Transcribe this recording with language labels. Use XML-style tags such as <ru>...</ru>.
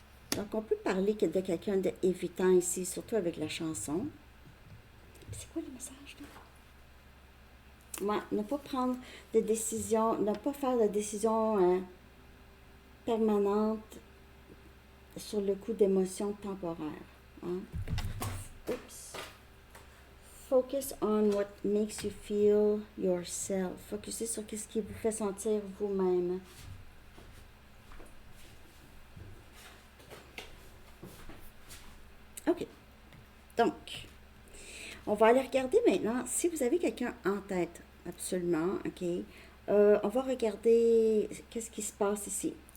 <fr>Donc on peut parler de quelqu'un d'évitant ici, surtout avec la chanson. C'est quoi le message là? Ouais, ne pas prendre de décision, ne pas faire de décision permanente sur le coup d'émotions temporaires. Hein? Oups.</fr> <en>Focus on what makes you feel yourself.</en> <fr>Focussez sur ce qui vous fait sentir vous-même. OK. Donc, on va aller regarder maintenant si vous avez quelqu'un en tête. Absolument, OK. On va regarder qu'est-ce qui se passe ici.</fr>